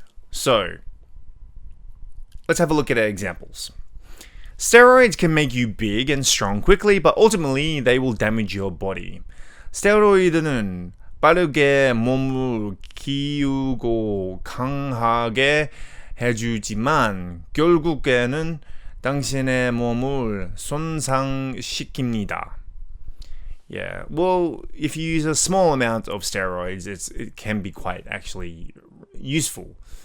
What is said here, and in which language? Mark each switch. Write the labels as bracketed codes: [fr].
[en] So, let's have a look at examples. Steroids can make you big and strong quickly, but ultimately they will damage your body. [ko] 스테로이드는 빠르게 몸을 키우고 강하게 해주지만 결국에는 당신의 몸을 손상시킵니다. [en] Yeah, well, if you use a small amount of steroids, it can be quite actually useful.